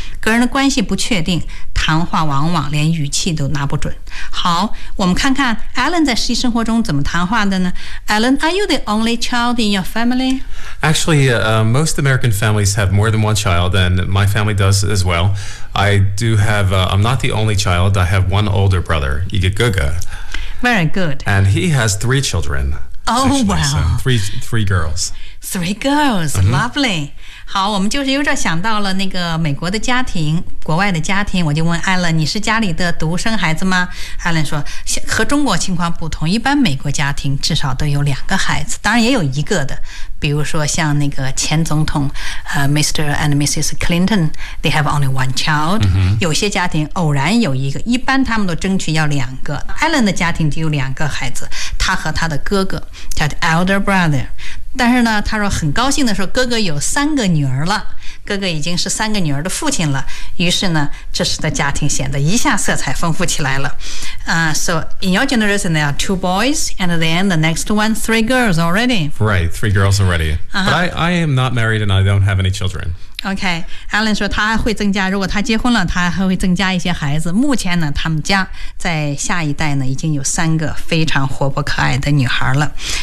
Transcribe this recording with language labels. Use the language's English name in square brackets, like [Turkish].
[Chinese] 个人的关系不确定，谈话往往连语气都拿不准。好，我们看看 Alan 在实际生活中怎么谈话的呢。 [English] Alan, are you the only child in your family? Actually, most American families have more than one child, and my family does as well. I do have, I'm not the only child, I have one older brother, Igaguga. Very good. And he has three children. So three girls. Three girls, lovely. [Chinese] 好，我们就是有点想到了那个美国的家庭，国外的家庭，我就问 Alan， 你是家里的独生孩子吗？ Alan 说和中国情况不同，一般美国家庭至少都有两个孩子，当然也有一个的，比如说像那个前总统Mr. [English] and Mrs. Clinton， they have only one child、 [Chinese] 有些家庭偶然有一个，一般他们都争取要两个。 Alan 的家庭就有两个孩子，他和他的哥哥叫 [English] elder brother， [Chinese] 但是呢他说很高兴的说哥哥有三个女儿了，哥哥已经是三个女儿的父亲了，于是呢这时的家庭显得一下色彩丰富起来了。 [English] So in your generation there are two boys and then the next one three girls already. Right, three girls already. But I am not married and I don't have any children. Okay, [Chinese] Alan 说他会增加，如果他结婚了他还会增加一些孩子，目前呢他们家在下一代呢已经有三个非常活泼可爱的女孩了。